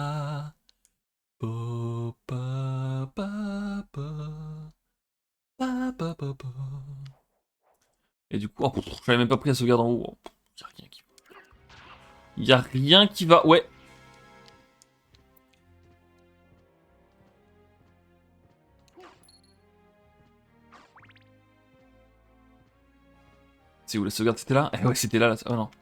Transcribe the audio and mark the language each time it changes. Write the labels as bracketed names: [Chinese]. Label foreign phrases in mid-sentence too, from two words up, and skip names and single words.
[French] Po pa pa pa. Pa pa pa pa. Et du coup, oh, j'avais même pas pris la sauvegarde en haut. Oh, y a rien qui va. Y a rien qui va. Ouais. C'est où la sauvegarde? C'était là? Eh ouais, c'était là. Oh non.